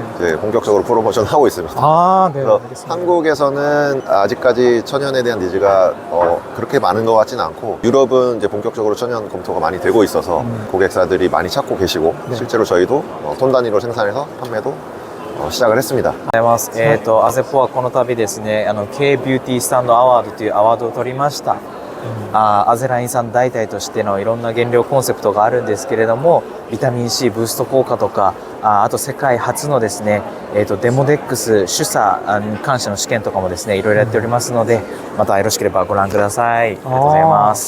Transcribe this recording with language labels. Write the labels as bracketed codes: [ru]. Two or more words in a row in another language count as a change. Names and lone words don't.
[ko] 이제 본격적으로 프로모션 하고 있습니다. 네, 그래서 알겠습니다. 한국에서는 아직까지 천연에 대한 니즈가 그렇게 많은 것 같지는 않고 유럽은 이제 본격적으로 천연 검토가 많이 되고 있어서 고객사들이 많이 찾고 계시고 네. 실제로 저희도 톤 단위로 생산해서 판매도 시작을 했습니다. [ja] ございます。アゼポはこの度ですね、K ビューティースタンドアワードというアワードを取りました。アゼライン酸代替としてのいろんな原料コンセプトがあるんですけれども、ビタミン C ブースト効果とか、あと世界初のですね、デモデックス主査に関しての試験とかもですね、いろいろやっておりますので、またよろしければご覧ください。ありがとうございます。